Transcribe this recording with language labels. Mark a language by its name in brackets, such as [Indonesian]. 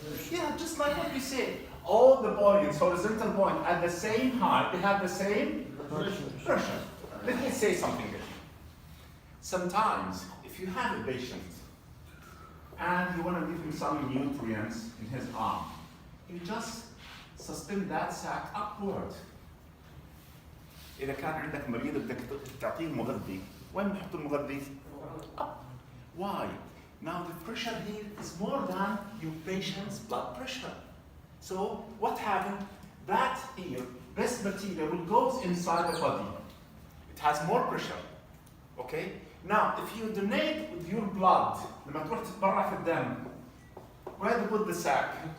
[English] Yeah, just like what we said. All the points, horizontal point, at the same height, they have the same pressure. Let me say something here. Sometimes, if you have a patient and you want to give him some nutrients in his arm, you just suspend that sac upward. [Arabic] إذا كان عندك مريض بدك تعطيه مغذي، وين بنحط المغذي؟ [English] Up. Why? Now the pressure here is more than your patient's blood pressure. So what happened? That here, this material will go inside the body. It has more pressure. Okay? Now, if you donate with your blood, [Arabic] لما تروح تتبرع في الدم, [English] where do you put the sac?